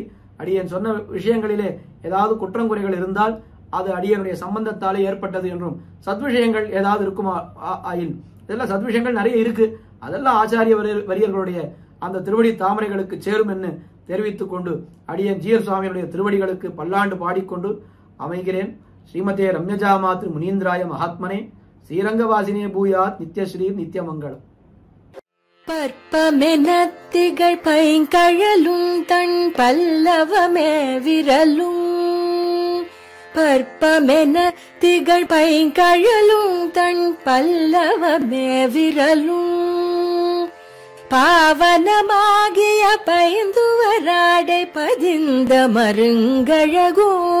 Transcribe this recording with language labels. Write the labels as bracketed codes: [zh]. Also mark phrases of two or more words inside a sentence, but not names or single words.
[ta] அடியன் சொன்ன விஷயங்களிலே ஏதாவது குற்றங்குறைகள் இருந்தால் அது அடியனுடைய சம்பந்தத்தாலே ஏற்பட்டது என்றும், சத்விஷயங்கள் ஏதாவது இருக்குமா ஆயின் இதெல்லாம் சத்விஷயங்கள் நிறைய இருக்கு, அதெல்லாம் ஆச்சாரிய வரியர்களுடைய அந்த திருவடி தாமரைகளுக்கு சேரும் என்று தெரிவித்துக் கொண்டு அடியன் ஜீயர் சுவாமியுடைய திருவடிகளுக்கு பல்லாண்டு பாடிக்கொண்டு அமைகிறேன். [sa] श्रीमते रम्यजा मातृ मुनीन्द्राय महात्मने श्रीरङ्गवासिने भूयात् नित्यश्री नित्यमङ्गलम्. [ta] பற்பமெனத்திகள் பைங்கழலும் தன் பல்லவமே விரலும், பற்பமென திகழ் பைங்கழலும் தன் பல்லவமே விரலும், பாவனமாகிய பைந்துவராடை பதிந்த மருங்கழகோ,